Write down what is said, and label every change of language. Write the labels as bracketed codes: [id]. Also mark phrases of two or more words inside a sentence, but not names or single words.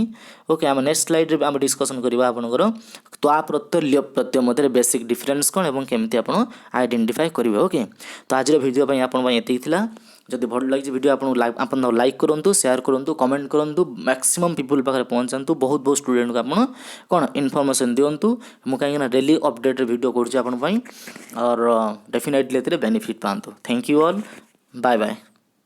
[or] ଓକେ, ଆମେ ନେକ୍ସଟ ସ୍ଲାଇଡ଼ରେ ଆମେ ଡିସ୍କସନ୍ କରିବା ଆପଣଙ୍କର ତ୍ୱା ପ୍ରତ୍ୟୟ ଲ୍ୟପ୍ ପ୍ରତ୍ୟୟ ମଧ୍ୟରେ ବେସିକ୍ ଡିଫରେନ୍ସ କ'ଣ ଏବଂ କେମିତି ଆପଣ ଆଇଡେଣ୍ଟିଫାଏ କରିବେ। ଓକେ, ତ ଆଜିର ଭିଡ଼ିଓ ପାଇଁ ଆପଣଙ୍କ ପାଇଁ ଏତିକି ଥିଲା। ଯଦି ଭଲ ଲାଗିଛି ଭିଡ଼ିଓ ଆପଣ ଲାଇକ୍ କରନ୍ତୁ, ସେୟାର କରନ୍ତୁ, କମେଣ୍ଟ କରନ୍ତୁ, [en] maximum people [or] ପାଖରେ ପହଞ୍ଚାନ୍ତୁ, ବହୁତ ଷ୍ଟୁଡେଣ୍ଟକୁ ଆପଣ କ'ଣ ଇନଫର୍ମେସନ୍ ଦିଅନ୍ତୁ। ମୁଁ କାହିଁକିନା ଡେଲି ଅପଡେଟରେ ଭିଡ଼ିଓ କରୁଛି ଆପଣଙ୍କ ପାଇଁ, और डेफिनेटली एଥିରେ ବେନିଫିଟ୍ ପାଆନ୍ତୁ। [en] Thank you all, bye bye.